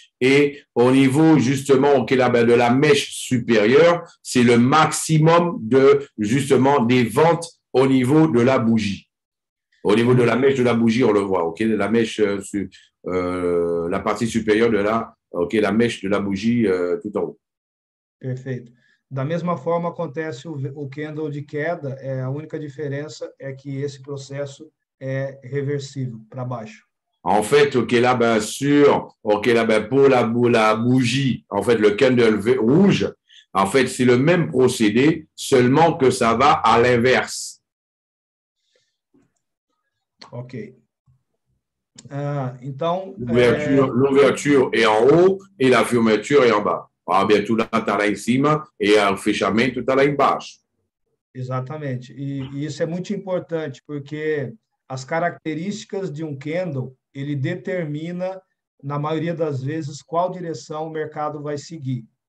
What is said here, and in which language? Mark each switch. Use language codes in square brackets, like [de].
[fr] Et au niveau, justement, OK, là, ben, de la mèche supérieure, c'est le maximum de, justement, des ventes au niveau de la bougie. Au niveau de la mèche de la bougie, on le voit, OK, la mèche, la partie supérieure de la mèche de la bougie tout en haut. [pt] Perfeito. Da mesma forma acontece o candle de queda, a única diferença é que esse processo é reversível para baixo. [fr] En fait, OK, là, ben, OK, là, ben, pour la bougie, en fait, le candle rouge, en fait, c'est le même procédé, seulement que ça va à l'inverse. [pt] OK. Então, [fr] l'ouverture est en haut et la fermeture est en bas. Ah, bien, tout là [pt] está lá em cima e o fechamento está lá embaixo. Exatamente. E isso é muito importante, porque as características de um candle, ele determina, na maioria das vezes, qual direção o mercado vai seguir.